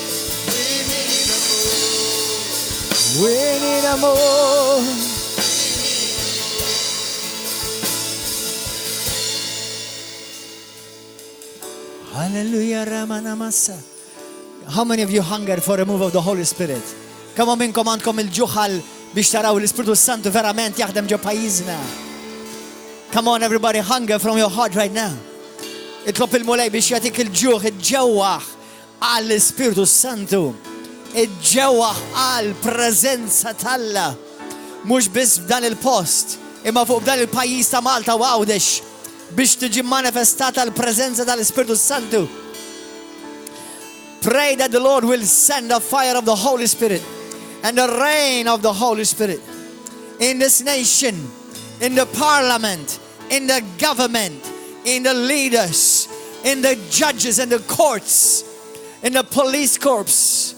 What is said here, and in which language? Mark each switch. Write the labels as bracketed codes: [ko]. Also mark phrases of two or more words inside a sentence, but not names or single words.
[en] We need a move. Hallelujah, Ramanamasa. How many of you hunger for a move of the Holy Spirit? Come on, [mt] minkom għandkom il-ġuħal biex taraw l-Ispiritu Santu verament jaħdem ġo pajjiżna. [en] Come on, everybody, hunger from your heart right now. [mt] Itlob il-mulej biex jatik il-ġuħ, il-ġewaħ għall-Ispiritu Santu. Il-ġewaħ għall-prezenza talla. Mux bis f'dan il-post, imma fuq f'dan il-pajjiż ta' Malta u Għawdex biex tiġi manifestata l-prezenza tal-Ispiritu Santu. [en] Pray that the Lord will send the fire of the Holy Spirit and the rain of the Holy Spirit in this nation, in the parliament, in the government, in the leaders, in the judges and the courts, in the police corps.